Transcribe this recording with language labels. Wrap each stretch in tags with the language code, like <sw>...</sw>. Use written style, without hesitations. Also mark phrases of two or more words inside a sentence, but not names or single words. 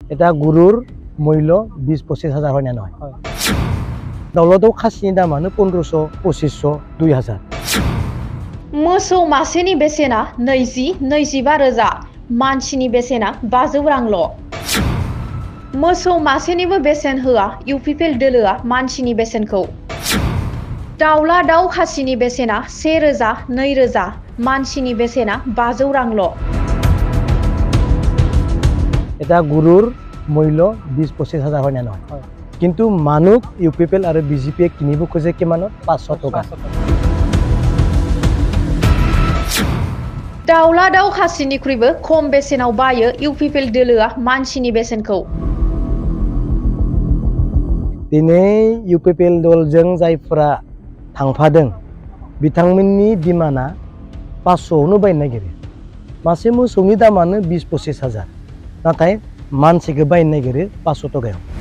<as>এটা গৰুৰ মূল্য 20-25 হাজাৰ হয় না নহয়</as> <brx>दाउलादाव खासिनि दामानो</brx> <as>1500-2500 2000</as> <brx>मोसौ मासेनि बेसेना 20-25 रोजा मानसिनि बेसेना 500 रांल' मोसौ मासेनिबो बेसेन होआ इउपिपिएल दोलोआ मानसिनि बेसेनखौ दाउला दाउ खासिनि बेसेना 1 रोजा 2 रोजा मानसिनि बेसेना 500 रांल'</brx> <as>এটা গৰুৰ মূল্য 20-25 হাজাৰ হয় না নহয় কিন্তু মানুহ ইউপিপিএল আৰু বিজেপিয়ে কিনিব খোজে কিমানত 500 টকা</as> <brx>दाउला दाउ खासिनिख्रुइबो खम बेसेनाव बायो इउपिपिएल दोलोआ मानसिनि बेसेनखौ दिनै इउपिपिएल दलजों जायफोरा थांफादों बिथांमोननि डिमान्डआ 500आवनो बायनो नागिरो मासे मोसौनि दामानो 20-25 हाजार नाथाय मानसिखौ बायनो नागिरो 500 टकायाव</brx>